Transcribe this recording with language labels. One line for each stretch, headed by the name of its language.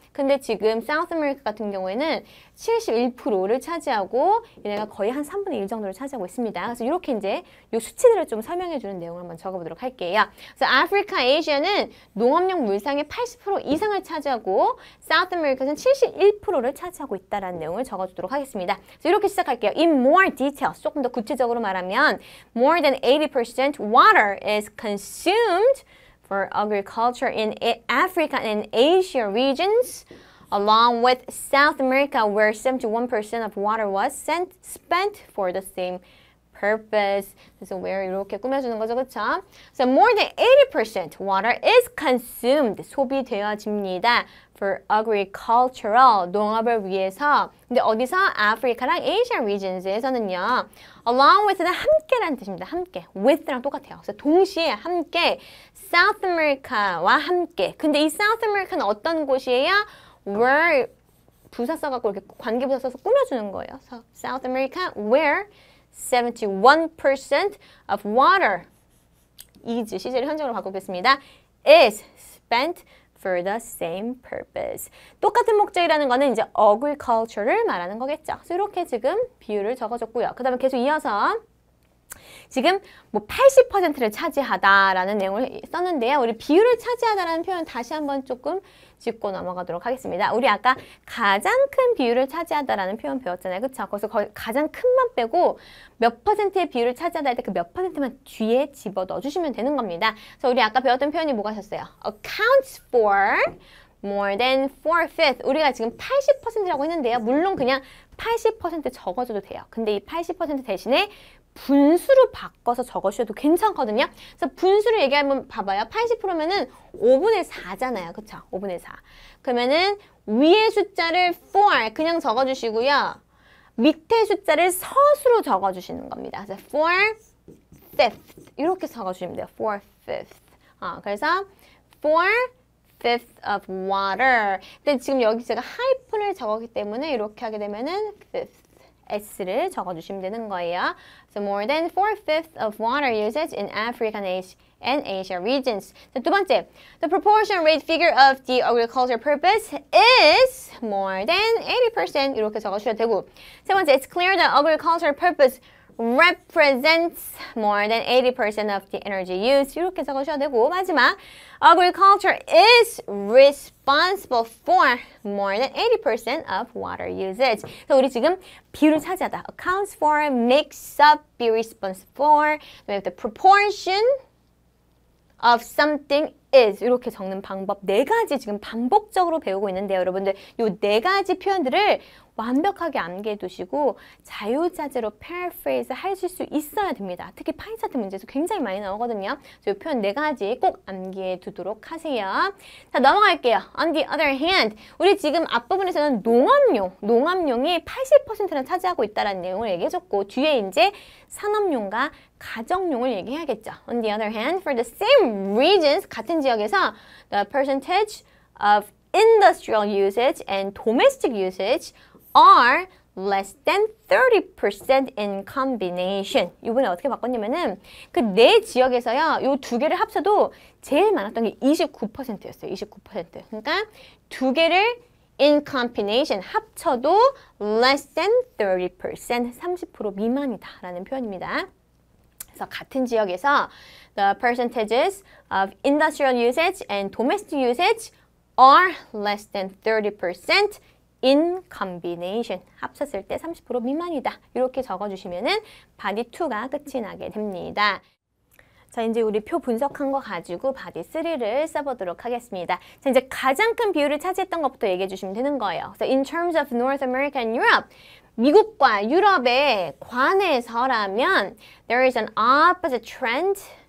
Korean: 근데 지금 South America 같은 경우에는 71%를 차지하고 얘네가 거의 한 3분의 1 정도를 차지하고 있습니다. 그래서 이렇게 이제 이 수치들을 좀 설명해 주는 내용을 한번 적어보도록 할게요. 그래서 아프리카, 아시아는 농업용 물상의 80% 이상을 차지하고 South America는 71%를 차지하고 있다는 내용을 적어주도록 하겠습니다. 그래서 이렇게 시작할게요.
English: In more details,
Korean: 조금 더 구체적으로 말하면
English: more than 80% water is consumed for agriculture in Africa and Asia regions, along with South America, where 71% of water was spent for the same purpose.
Korean: 그래서 where 이렇게 꾸며주는 거죠, 그렇죠?
English: So more than 80% water is consumed,
Korean: 소비되어집니다.
English: For agricultural,
Korean: 농업을 위해서. 근데 어디서? 아프리카랑 Asia regions에서는요. Along with는 함께라는 뜻입니다. 함께. with랑 똑같아요. 그래서 동시에 함께 South America와 함께. 근데 이 South America는 어떤 곳이에요? Where 부사 써갖고 이렇게 관계부사 써서 꾸며주는 거예요.
English: So South America, where 71% of water is,
Korean: 시제를 현재로 바꾸겠습니다.
English: is spent for the same purpose.
Korean: 똑같은 목적이라는 거는 이제 agriculture를 말하는 거겠죠. 그래서 이렇게 지금 비율을 적어줬고요. 그 다음에 계속 이어서 지금 뭐 80%를 차지하다라는 내용을 썼는데요. 우리 비율을 차지하다라는 표현 다시 한번 조금 짚고 넘어가도록 하겠습니다. 우리 아까 가장 큰 비율을 차지하다라는 표현 배웠잖아요. 그쵸? 거기서 거의 가장 큰만 빼고 몇 퍼센트의 비율을 차지하다 할 때 그 몇 퍼센트만 뒤에 집어 넣어주시면 되는 겁니다. 그래서 우리 아까 배웠던 표현이 뭐가 있었어요?
English: accounts for more than 4/5.
Korean: 우리가 지금 80%라고 했는데요. 물론 그냥 80% 적어줘도 돼요. 근데 이 80% 대신에 분수로 바꿔서 적어주셔도 괜찮거든요. 그래서 분수를 얘기하면 봐봐요. 80%면은 5분의 4잖아요. 그쵸? 5분의 4. 그러면은 위에 숫자를 4 그냥 적어주시고요. 밑에 숫자를 서수로 적어주시는 겁니다. 그래서 4/5 이렇게 적어주시면 돼요. 4/5. 그래서
English: 4/5 of water.
Korean: 근데 지금 여기 제가 하이픈을 적었기 때문에 이렇게 하게 되면은 5th. S를 적어주시면 되는 거예요.
English: So more than 4/5 of water usage in Africa and Asia regions.
Korean: 자, 두 번째,
English: the proportion rate figure of the agriculture purpose is more than 80%.
Korean: 이렇게 적어주셔도 되고. 세 번째,
English: it's clear that agriculture purpose represents more than 80% of the energy used.
Korean: 이렇게 적으셔도 되고. 마지막,
English: agriculture is responsible for more than 80% of water usage.
Korean: 그래서 우리 지금 비율을 차지하다.
English: accounts for, makes up, be responsible for. the proportion of something is
Korean: 이렇게 적는 방법 4가지 지금 반복적으로 배우고 있는데요. 여러분들 이 4가지 표현들을 완벽하게 암기해 두시고 자유자재로 paraphrase 하실 수 있어야 됩니다. 특히 파이 차트 문제에서 굉장히 많이 나오거든요. 이 표현 4가지 꼭 암기해 두도록 하세요. 자, 넘어갈게요.
English: On the other hand,
Korean: 우리 지금 앞부분에서는 농업용이 80%나 차지하고 있다는 내용을 얘기해줬고 뒤에 이제 산업용과 가정용을 얘기해야겠죠.
English: On the other hand, for the same regions,
Korean: 같은 지역에서
English: the percentage of industrial usage and domestic usage are less than 30% in combination.
Korean: 이번에 어떻게 바꿨냐면은 그 네 지역에서요. 요 두 개를 합쳐도 제일 많았던 게 29%였어요. 29%. 그러니까 두 개를 in combination 합쳐도
English: less than 30%,
Korean: 30% 미만이다라는 표현입니다. 그래서 같은 지역에서
English: the percentages of industrial usage and domestic usage are less than 30% in combination.
Korean: 합쳤을 때 30% 미만이다. 이렇게 적어주시면은 바디 2가 끝이 나게 됩니다. 자, 이제 우리 표 분석한 거 가지고 바디 3를 써보도록 하겠습니다. 자, 이제 가장 큰 비율을 차지했던 것부터 얘기해 주시면 되는 거예요.
English: So in terms of North America and Europe,
Korean: 미국과 유럽에 관해서라면
English: there is an opposite trend.